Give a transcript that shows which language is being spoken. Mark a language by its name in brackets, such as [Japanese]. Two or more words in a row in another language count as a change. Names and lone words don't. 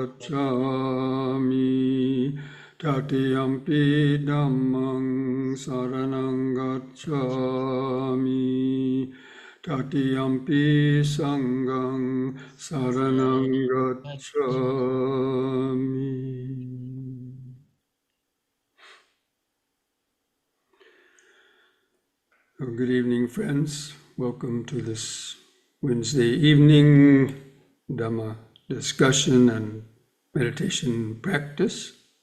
[Pali] gacchami, Tatiyampi Dhammang saranang gacchami, Tatiyampi Sanghang saranang gacchami. [English] Good evening, friends. Welcome to this Wednesday evening Dhamma discussion and meditation practice.